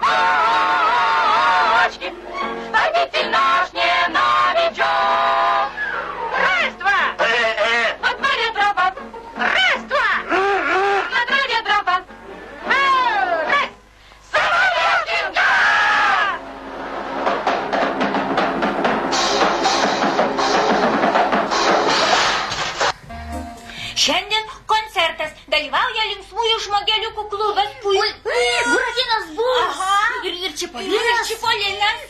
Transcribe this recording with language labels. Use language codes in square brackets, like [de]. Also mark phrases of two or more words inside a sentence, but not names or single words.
[ru] Водитель наш не новичок. Раз, два. Во дворе дрова. Раз, два. На траве дрова. Раз. Самолетик, да! [lt] Šiandien koncertas. Dalyvauja linksmųjų žmogeliukų klubas. Buratinas bus. Aha. Ir Čipolinas.